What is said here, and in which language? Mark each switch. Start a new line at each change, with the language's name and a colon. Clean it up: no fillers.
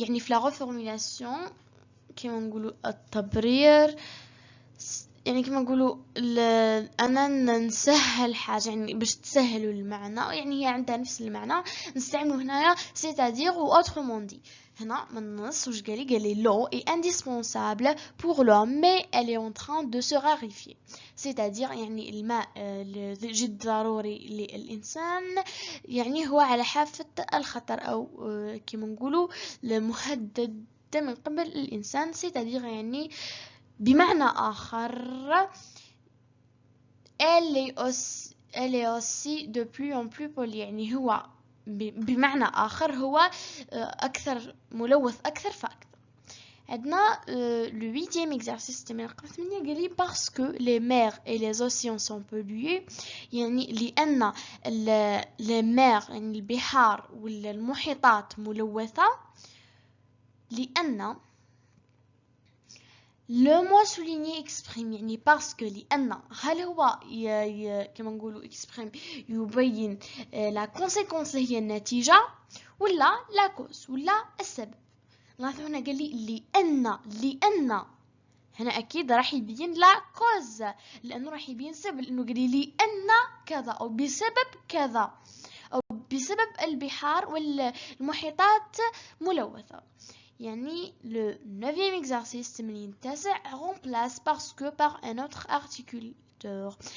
Arabic: يعني في
French: la reformulation
Arabic: كما نقولوا التبرير يعني كما نقولوا أنا نسهل حاجة يعني باش تسهلوا المعنى يعني هي عندها نفس المعنى نستعملوا هنايا
French: c'est-à-dire ou autrement dit.
Arabic: هنا من النص واش قالي
French: l'eau est indispensable pour l'homme mais elle est en train de se raréfier.
Arabic: c'est-à-dire يعني الماء جد ضروري للإنسان يعني هو على حافة الخطر أو كما نقولوا مهدد من قبل الإنسان. c'est-à-dire يعني بمعنى آخر
French: elle est aussi de plus en plus polluée
Arabic: يعني هو بمعنى آخر هو أكثر ملوث أكثر فأكثر. عندنا
French: le 8e exercice
Arabic: من رقم 8 قال لي
French: parce que les mers et les océans sont pollués
Arabic: يعني لأن
French: les mers
Arabic: يعني البحار والمحيطات ملوثة. لأن
French: le mot souligné exprime
Arabic: يعني parce que لأن هل هو كما نقولوا exprime يبين
French: la conséquence
Arabic: هي النتيجة ولا
French: la cause
Arabic: ولا السبب. لاحظوا هنا قال لي لأن هنا أكيد راح يبين la cause لأنه راح يبين سبب لأنه قال لي لأن كذا أو بسبب كذا أو بسبب البحار والمحيطات ملوثة. يعني
French: le 9e exercice
Arabic: تمرين التاسع
French: remplace parce que par un autre articulateur.